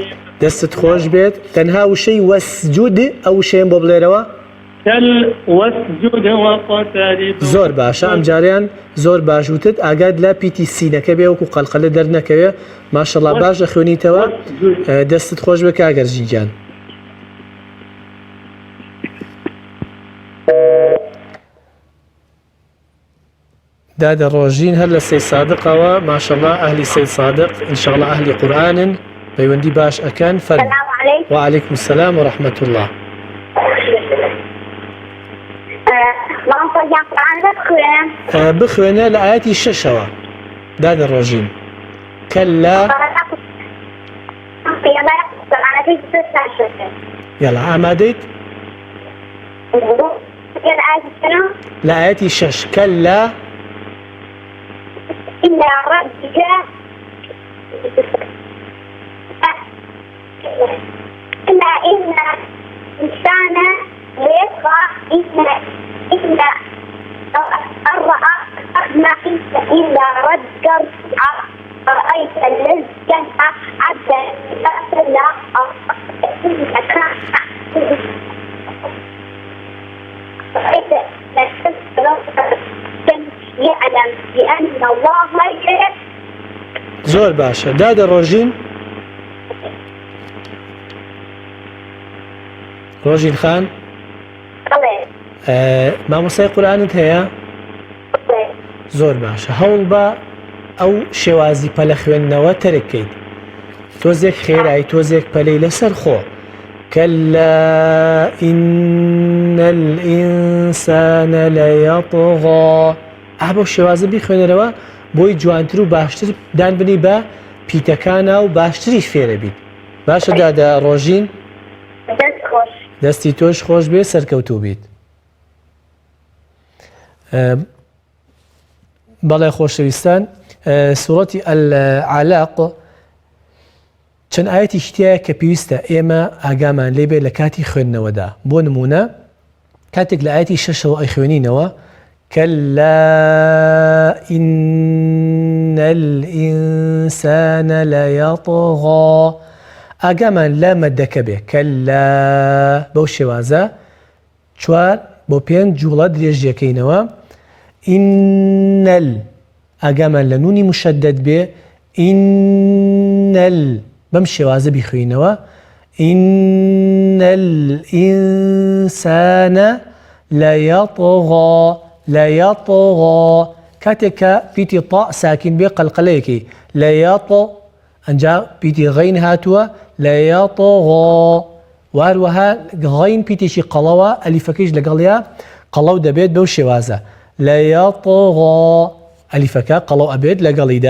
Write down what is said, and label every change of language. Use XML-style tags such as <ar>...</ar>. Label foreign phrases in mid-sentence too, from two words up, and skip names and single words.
<ckb>دەستت خۆش بێت تەنها وشەی وەسجود ئەو وشەیەم بۆ بڵێرەوە</ckb> <ar>واسجد واقترب.</ar> <ckb>زۆر باشە ئەم جاریان زۆر باش وتت ئاگاد لە پیتی سینەکە بێ وەکو قەلقەلە دەرنەکەوێ ماشەڵڵا باش دەخوێنیتەوە. دەستت خۆش بە کاگەر ژینجان. دادە ڕۆژین هەر لە سەی سادقەوە ماشەڵڵا ئەهلی سەی سادق ئینشاءڵڵا ئەهلی قورئانن پەیوەندی باش ئەکەن. فەرموو.</ckb> <ar>وعليكم السلام ورحمة الله.</ar> <ckb>بخوێنە لە ئاەتی 6ەوە دادە ڕۆژین. كلا يلا ئامادەیت لە ئاەتی 6 كلا</ckb> <ar>إن ربك إلا إن الإنسان ليطغى إن الرأى إلا ربك رأيت الذي عبدا لا يعلم بأن الله يعلم.</ar> <ckb>زۆر باشە دادە ڕۆژین. ڕۆژین خان مامۆستای قورئانت هەیە؟ زۆر باشە هەوڵ بە ئەو شێوازی پەلە خوێندنەوە تەرکەیت. تۆزێک خێرایی تۆزێک پەلەی لەسەر خۆ.</ckb> <ar>كلا إن الإنسان ليطغى.</ar> <ckb>ئابۆ شێوازە بیخوێنەرەوە بۆی جوانتر و باشتر دانبنی بە پیتەکانە و باشتریش فێرە بیت. باشە دادا ڕۆژین دەستی تۆش خۆش بێ سەرکەوتوو بیت. بەڵێ خۆشەویستان سوورەتی ئەلعەلاق چەند ئاەتی شتایە کە پێویستە ئێمە ئاگامان لێبێ لە کاتی خوێندنەوەدا. بۆ نمونە کاتێک لە ئاەتی 6ەوە ئەی خوێنینەوە</ckb> <ar>كلا إن الإنسان ليطغى</ar> <ckb>ئاگامان لە مەدەکە بێ كلا بەو شێوازە 4 بۆ 5 جوڵە درێژیەکەینەوە. ئینەل ئاگامان لە نونی مشەدەد بێ ئینەل بەم شێوازە بیخوێنەوە</ckb> <ar>إن الإنسان ليطغى</ar> <ckb>كاتێککە پیتی تا ساکین بێ قەلقەلەیەکی لەیاطۆ ئەنجا پیتی غەین هاتووە لەیاطغى واروەها غەین پیتێکی قەڵەوە ئەلیفەکەیش لەگەڵیا قەڵەو دەبێت بەو شێوازە لەیاطغى ئەلیفەکە قەڵەو ئەبێت لەگەڵیدا.</ckb>